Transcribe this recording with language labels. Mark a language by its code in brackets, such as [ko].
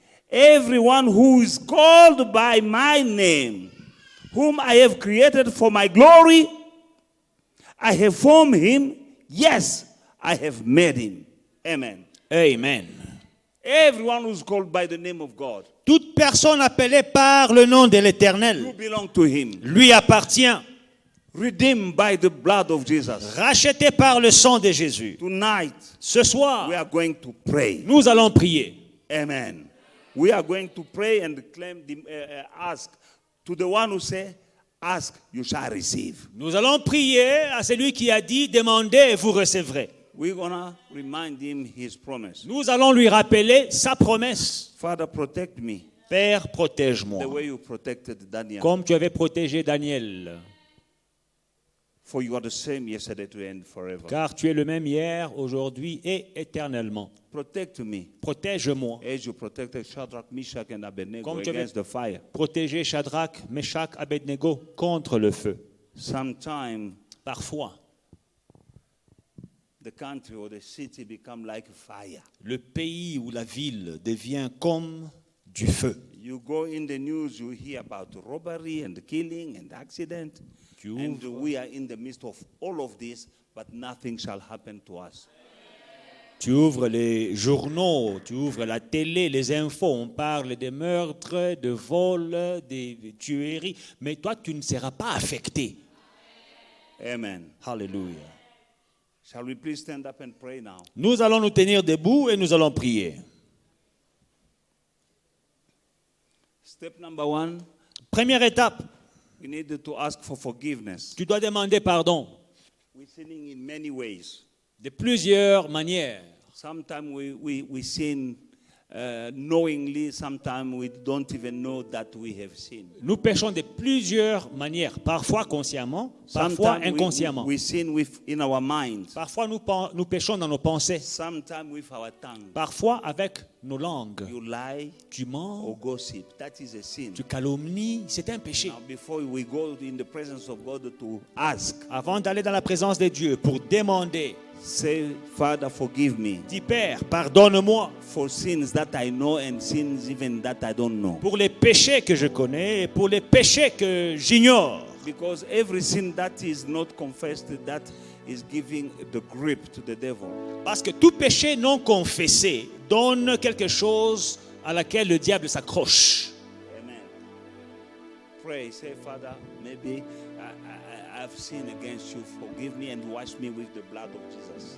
[en] Everyone who is called by my name, whom I have created for my glory, I have formed him. Yes, I have made him. Amen. Amen. Everyone who's called by the name of God, [fr] Toute personne appelée par le nom de [en] you [fr] l'Éternel [en] belong to him. [fr] lui appartient, [en] Redeemed by the blood of Jesus. [fr] racheté par le sang de Jésus. [en] Tonight, [fr] Ce [en] we [fr] soir, [en] are going to pray. [fr] nous allons prier. Amen. [en] We are going to pray and claim, ask to the one who say, ask, you shall receive. [fr] Nous allons prier à celui qui a dit, demandez et vous recevrez. [en] We're going to remind him his promise. [fr] Nous allons lui rappeler sa promesse. [en] Father, protect me [fr] Père, [en] the [fr] protège-moi. [en] way you protected Daniel. [fr] Comme tu avais protégé Daniel. [en] For you are the same yesterday, today, and forever. [fr] Car tu es le même hier, aujourd'hui et éternellement. [en] Protect me [fr] Protège-moi. [en] as you protected Shadrach, Meshach, and Abednego [fr] Comme tu avais [en] against the fire. [fr] protégé Shadrach, Meshach, Abednego contre le feu. [en] Sometime [fr] Parfois, [en] the country or the city become like fire. [fr] le pays ou la ville devient comme du feu. [en] You go in the news, you hear about robbery and killing and accident. And we are in the midst of all of this, but nothing shall happen to us. [fr] Tu ouvres les journaux, tu ouvres la télé, les infos, on parle des meurtres, de vols, des tueries, mais toi, tu ne seras pas affecté. Amen. Alléluia. [en] Shall we please stand up and pray now? [fr] Nous allons nous tenir debout et nous allons prier. [en] Step number 1, [fr] Première étape, [en] we need to ask for forgiveness. [fr] tu dois demander pardon [en] We're sinning in many ways. [fr] de plusieurs manières. [en] Sometimes we sin knowingly, sometimes we don't even know that we have sinned. [fr] Nous péchons de plusieurs manières, parfois consciemment, parfois [en] Sometimes [fr] inconsciemment. [en] we sin in our minds. [fr] Parfois nous péchons dans nos pensées, [en] Sometimes with our tongue. [fr] parfois avec nos langues. [en] You lie [fr] Tu mens, [en] or gossip. That is a sin. [fr] tu calomnies, c'est un péché. [en] Now, before we go in the presence of God to ask, [fr] Avant d'aller dans la présence de Dieu pour demander, [en] say, Father, forgive me [fr] dis Père, pardonne-moi [en] for sins that I know and sins even that I don't know. [fr] pour les péchés que je connais et pour les péchés que j'ignore. [en] Because every sin that is not confessed, that is giving the grip to the devil. [fr] Parce que tout péché non confessé donne quelque chose à laquelle le diable s'accroche. Amen. [en] Pray, say, Father, maybe I've sinned against you. Forgive me and wash me with the blood of Jesus.